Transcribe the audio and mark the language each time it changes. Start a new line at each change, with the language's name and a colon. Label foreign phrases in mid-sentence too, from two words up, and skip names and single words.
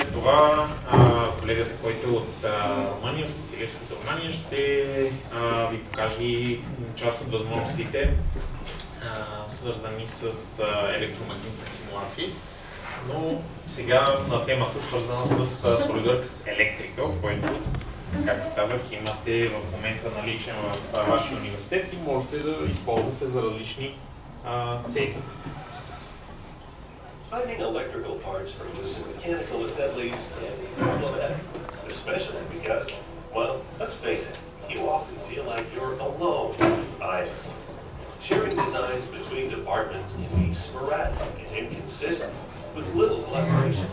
Bulgarian: След това колегата, който е от Румъния, специалист от Румъния, ще ви покаже част от възможностите, свързани с електромагнитни симулации. Но сега на темата, свързана с SolidWorks Electrical, който, както казах, имате в момента наличен в вашия университет и можете да използвате за различни цели.
English: Finding electrical parts for use in mechanical assemblies can be problematic, especially because, well, let's face it, you often feel like you're alone with items. Sharing designs between departments can be sporadic and inconsistent, with little collaboration.